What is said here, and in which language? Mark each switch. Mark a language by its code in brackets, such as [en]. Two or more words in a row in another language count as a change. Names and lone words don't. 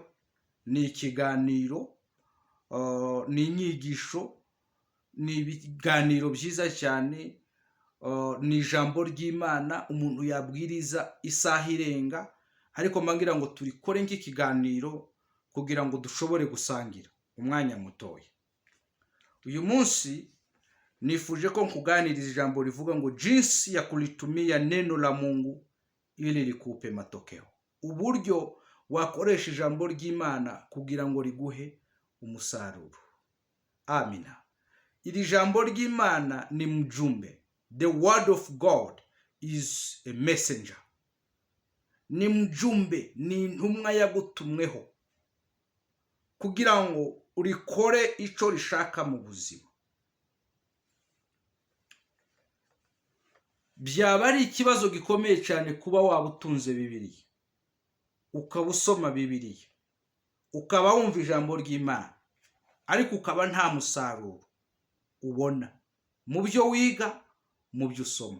[rw] Ni ikiganiro, ni inyigisho, ni ibiganiro byiza cyane, ni ijambo ry'Imana umuntu yabwiriza isaha irenga, ariko mbangira ngo turikore nk'ikiganiro kugira ngo dushobore gusangira umwanya mutoya. Uyu munsi nifuje ko nkuganiriza ijambo rivuga ngo [sw] jinsi ya kulitumia neno la Mungu ili likupe matokeo. [rw] Uburyo wakoresha ijambo ry'Imana kugira ngo riguhe umusaruro. Amina. Iri jambo ry'Imana ni mjumbe. [en] The word of God is a messenger. [rw] Ni mjumbe, ni intumwa yagutumweho kugira ngo urikore icyo rishaka mu buzima. Byaba ari ikibazo gikomeye cyane kuba waba utunze Bibiliya, ukaba usoma Bibiliya, ukaba wumva ijambo ry'Imana, ariko ukaba nta musaruro ubona mu byo wiga, mu byo usoma.